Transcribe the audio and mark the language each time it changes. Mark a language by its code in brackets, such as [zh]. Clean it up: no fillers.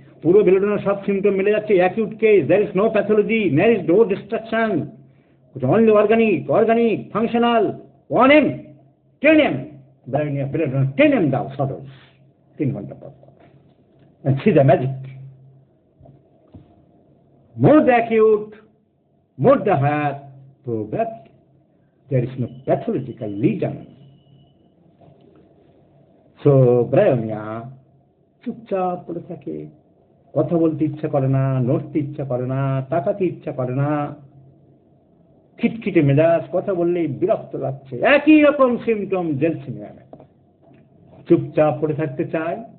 [bn] পুরো বেলোডোনার সব সিমটম মিলে যাচ্ছে, [en] Acute case, there is no pathology, there is no destruction, only organic functional. [bn] 1 m 10 m belladonna 10 m দাও সদর 3 ঘন্টা পর। [en] See the magic. More the acute, more the higher probability. There is no pathological lesion. [bn] So Bryonia চুপচাপ পড়ে থাকে, কথা বলতে ইচ্ছা করে না, নড়তে ইচ্ছা করে না, তাকাতে ইচ্ছা করে না, খিটখিটে মেজাজ, কথা বললেই বিরক্ত লাগছে, একই রকম সিমটম জেলসিমিয়ামে। চুপচাপ পড়ে থাকতে চায়,